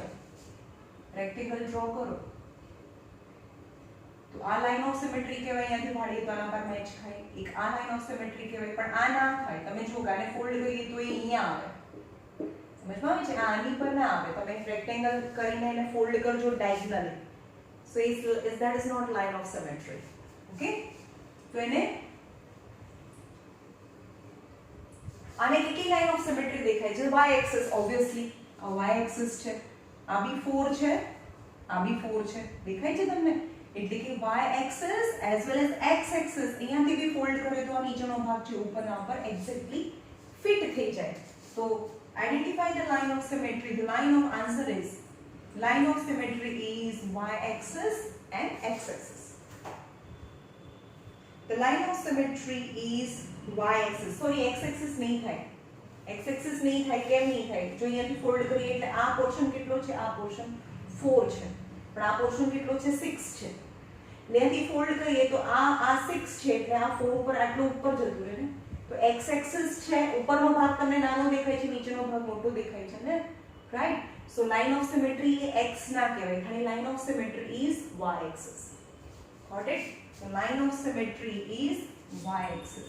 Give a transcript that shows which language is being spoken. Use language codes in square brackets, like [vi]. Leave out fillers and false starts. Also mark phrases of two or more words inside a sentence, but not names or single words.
[en] rectangle draw [gu] કરો તો આ [en] line of symmetry [gu] કહેવાય. અહીંયાથી વાળીએ તો આના પર મેચ ખાય. એક આ [en] line of symmetry [gu] કહેવાય. પણ આ ના થાય. તમે જો આને ફોલ્ડ કરીએ તો એ અહીંયા આવે. સમજમાં આવે છે? આ આની પર ના આવે. તમે રેક્ટેંગલ કરીને એને ફોલ્ડ કરજો ડાયગોનલી. [en] સો that is not line of symmetry. [gu] ઓકે? તો એને આને કેટલી [en] line of symmetry [gu] દેખાય છે? [en] y axis. [gu] ઓબ્વિયસલી આ [en] y axis [gu] છે. આ બી 4 છે. આ બી 4 છે. દેખાય છે તમને? એટલે કે [en] y axis as well as x axis [gu] અહીંયાથી બી ફોલ્ડ કરે તો આ નીચેનો ભાગ છે ઉપરના ઉપર એક્ઝેક્ટલી ફિટ થઈ જાય. [en] તો identify the line of symmetry. the line of answer is line of symmetry is y axis and x axis. The line of symmetry is y axis. [gu] Sorry, [en] x axis [gu] नहीं થાય. [en] x axis [gu] नहीं થાય. કેમ નહીં થાય? જો અહીંયાથી ફોલ્ડ કરીએ એટલે આ પોર્શન કેટલો છે? આ પોર્શન 4 છે. પણ આ પોર્શન કેટલો છે? 6 છે. અહીંયાથી ફોલ્ડ કરીએ તો આ 6 છે એટલે આ 4 ઉપર આટલું ઉપર જતું રહે ને. તો [en] x axis [gu] છે, ઉપરનો ભાગ તમને નાનો દેખાય છે, નીચેનો ભાગ મોટો દેખાય છે ને, રાઈટ? [en] So line of symmetry x [gu] ના કહેવાય. [en] ખાલી line of symmetry is y axis. Got it? So line of symmetry is y axis.